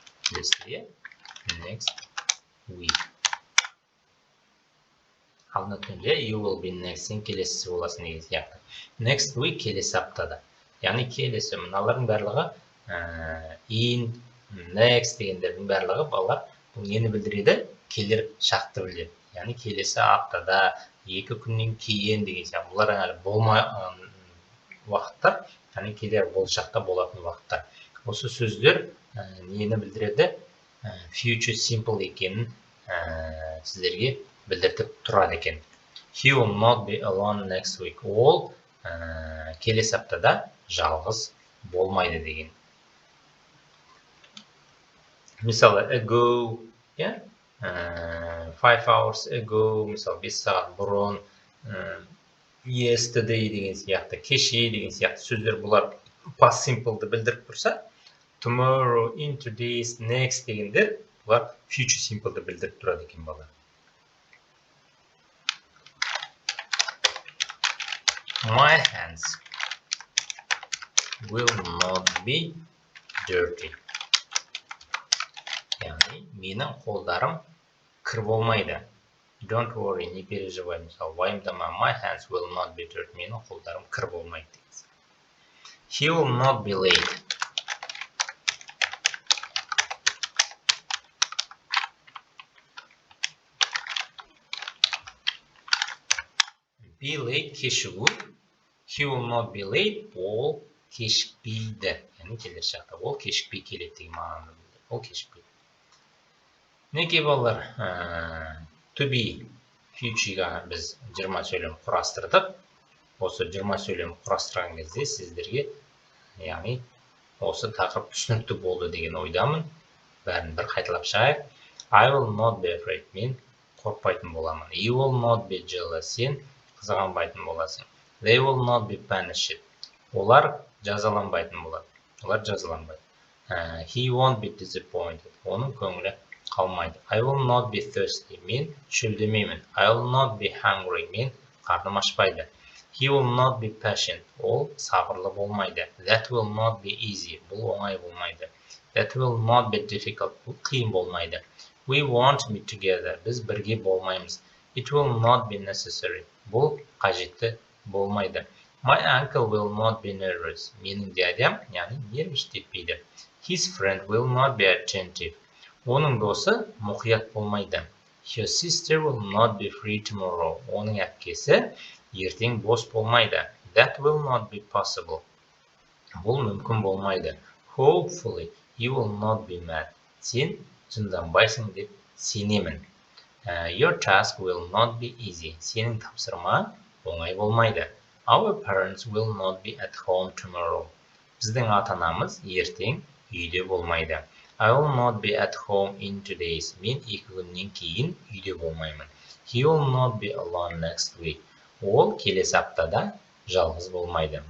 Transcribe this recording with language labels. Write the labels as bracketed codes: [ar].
[kk] Келесі, [en] next week. [kk] Алдын өткенде [en] you will be next, [kk] сен келесі боласың деген сияқты. [en] Next week [kk] келесі аптада. Яғни келесі, мыналардың барлығы in, next дегендердің барлығы балалар бұл нені білдіреді? Келер шақты білдіреді. Яғни келесі аптада, 2 күннен кейін деген сияқты. Бұлар әлі болмаған уақыттар, яғни келер болашақта болатын уақыттар. Осы сөздер нені білдіреді? [en] Future simple [kk] екенін сіздерге білдіртіп тұрады екен. [en] He will not be alone next week. [kk] Ол келесі аптада жалғыз болмайды деген. Мысалы, ago, [en] 5 hours ago, [kk] мысалы 5 сағат бұрын, yesterday деген сияқты, кеше деген сияқты сөздер бұлар past simple'ды білдіріп тұрса, tomorrow, in 2 days, next дегендер бұлар future simple'ды білдіріп тұрады екен балалар. [en] My hands will not be dirty. [kk] Яғни, менің қолдарым кір болмайды. [en] Don't worry, [ru] не переживай. [kk] Мысалы, уайымдама, [en] my hands will not be dirty. [kk] Менің қолдарым кір болмайды. [en] He will not be late. Be late, кешігу. He will not be late. [kk] Ол кешікпейді. Яғни, келесі жақта ол кешікпей келеді деген мағынаны білдіреді. Ол кешікпейді. Неге балалар, to be future'ға біз 20 сөйлем құрастырдық. Осы 20 сөйлем құрастырған кезде сіздерге, яғни, осы тақырып түсінікті болды деген ойдамын. Бәрін бір қайталап шығайық. [en] I will not be afraid. [kk] Мен қорқпайтын боламын. [en] You will not be jealous. [kk] Сен қызғанбайтын боласың. [en] They will not be punished. [kk] Олар жазаланбайтын болады. Олар жазаланбайды. [en] He won't be disappointed. [kk] Оның көңілі қалмайды. [en] I will not be thirsty. [kk] Мен шөлдемеймін. [en] I will not be hungry. [kk] Мен қарным ашпайды. [en] He will not be patient. [kk] Ол сабырлы болмайды. [en] That will not be easy. [kk] Бұл оңай болмайды. [en] That will not be difficult. [kk] Бұл қиын болмайды. [en] We won't be together. [kk] Біз бірге болмаймыз. [en] It will not be necessary. [kk] Бұл қажетті болмайды. [en] My uncle will not be nervous. [kk] Менің дядям, яғни нервіштетпейді. [en] His friend will not be attentive. [kk] Оның досы мұқият болмайды. [en] Your sister will not be free tomorrow. [kk] Оның әпкесі ертең бос болмайды. [en] That will not be possible. [kk] Бұл мүмкін болмайды. [en] Hopefully, you will not be mad. [kk] Сен жынданбайсың деп сенемін. [en] Your task will not be easy. [kk] Сенің тапсырма оңай болмайды. [en] Our parents will not be at home tomorrow. [kk] Біздің ата-анамыз ертең үйде болмайды. [en] I will not be at home in 2 days. [kk] Мен 2 күннен кейін үйде болмаймын. [en] He will not be alone next week. [kk] Ол келесі аптада жалғыз болмайды.